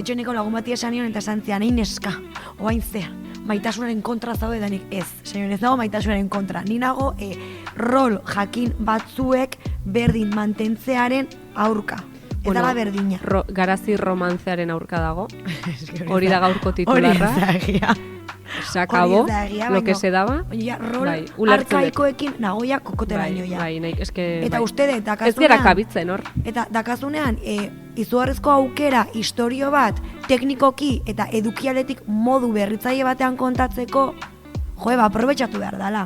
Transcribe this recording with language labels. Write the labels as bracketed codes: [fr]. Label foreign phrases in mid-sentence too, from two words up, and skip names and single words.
[es] De hecho, [eu] niko lagun bati esan nion eta esan zian, egin neska, oain zea, maitasunaren kontra zaude da nik ez. Señor, ez dago maitasunaren kontra. Ni nago rol jakin batzuek berdin mantentzearen aurka. Ez dala berdina. Garazi romantzearen aurka dago. Hori da gaurko titularra. Hori ezagia. [es] Se acabó lo que se daba. [eu] Baina, rol arkaikoekin nagoia kokoteraino ja. Bai, eske... Eta ustede, dakazunean... Ez gera kabitzen, hor. Eta dakazunean, izugarrizko aukera, historio bat, teknikoki eta edukialetik modu berritzaile batean kontatzeko, aprobetxatu behar dala.